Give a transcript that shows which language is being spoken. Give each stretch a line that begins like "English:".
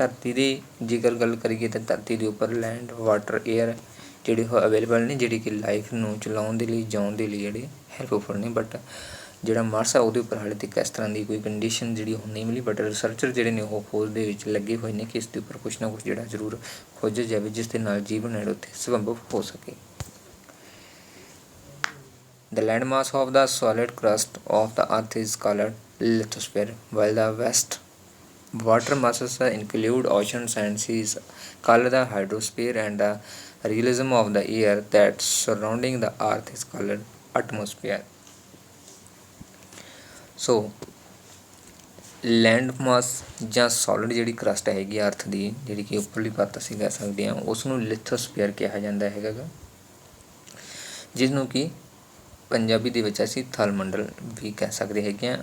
Punjabi: ਧਰਤੀ ਦੀ ਜੇਕਰ ਗੱਲ ਕਰੀਏ ਤਾਂ ਧਰਤੀ ਦੇ ਉੱਪਰ ਲੈਂਡ, ਵਾਟਰ, ਏਅਰ ਜਿਹੜੇ ਉਹ ਅਵੇਲੇਬਲ ਨੇ, ਜਿਹੜੀ ਕਿ ਲਾਈਫ ਨੂੰ ਚਲਾਉਣ ਦੇ ਲਈ, ਜਿਉਣ ਦੇ ਲਈ ਜਿਹੜੇ ਹੈਲਪਫੁਲ ਨੇ। ਬਟ ਜਿਹੜਾ ਮਾਰਸ ਆ ਉਹਦੇ ਉੱਪਰ ਹਾਲੇ ਤੱਕ ਇਸ ਤਰ੍ਹਾਂ ਦੀ ਕੋਈ ਕੰਡੀਸ਼ਨ ਜਿਹੜੀ ਉਹ ਨਹੀਂ ਮਿਲੀ। ਬਟ ਰਿਸਰਚਰ ਜਿਹੜੇ ਨੇ ਉਹ ਖੋਜ ਦੇ ਵਿੱਚ ਲੱਗੇ ਹੋਏ ਨੇ ਕਿ ਇਸ ਦੇ ਉੱਪਰ ਕੁਛ ਨਾ ਕੁਛ ਜਿਹੜਾ ਜ਼ਰੂਰ ਖੋਜਿਆ ਜਾਵੇ ਜਿਸ ਦੇ ਨਾਲ ਜੀਵਨ ਹੈ ਉੱਥੇ ਸੰਭਵ ਹੋ ਸਕੇ।
English: The landmass of the solid crust of the earth is called lithosphere, while the vast water masses include oceans and seas called the hydrosphere, and the realism of the air that surrounding the earth is called atmosphere.
Punjabi: So land ਮਾਸ ਜਾਂ solid ਜਿਹੜੀ crust ਹੈਗੀ ਅਰਥ ਦੀ, ਜਿਹੜੀ ਕਿ ਉੱਪਰਲੀ ਪਰਤ ਅਸੀਂ ਕਹਿ ਸਕਦੇ ਹਾਂ, ਉਸ ਨੂੰ ਲਿਥੋਸਫੀਅਰ ਕਿਹਾ ਜਾਂਦਾ ਹੈਗਾ ਗਾ, ਜਿਸ ਨੂੰ ਕਿ ਪੰਜਾਬੀ ਦੇ ਵਿੱਚ ਅਸੀਂ ਥਲ ਮੰਡਲ ਵੀ ਕਹਿ ਸਕਦੇ ਹੈਗੇ ਹਾਂ।